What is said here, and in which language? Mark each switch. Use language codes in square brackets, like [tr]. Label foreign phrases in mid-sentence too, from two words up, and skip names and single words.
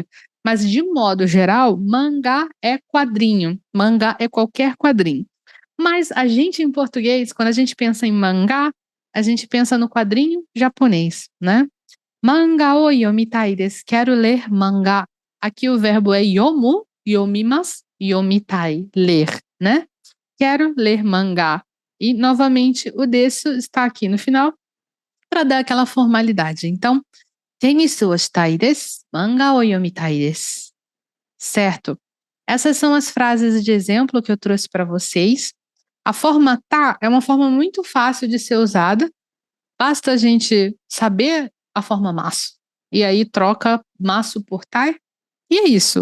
[pt] Mas, de modo geral, mangá é quadrinho. Mangá é qualquer quadrinho. Mas a gente, em português, quando a gente pensa em mangá, a gente pensa no quadrinho japonês, né? [ja] マンガを読みたいです. [pt] Quero ler mangá. Aqui o verbo é [ja] 読む、読みます, [pt] yomitai, ler, né? Quero ler mangá. E, novamente, o desu está aqui no final para dar aquela formalidade. [ja] Então, テニスをしたいです、マンガを読みたいです. [pt] Certo? Essas são as frases de exemplo que eu trouxe para vocês. A forma tá é uma forma muito fácil de ser usada. Basta a gente saber a forma masu. E aí troca masu por tai. E é isso.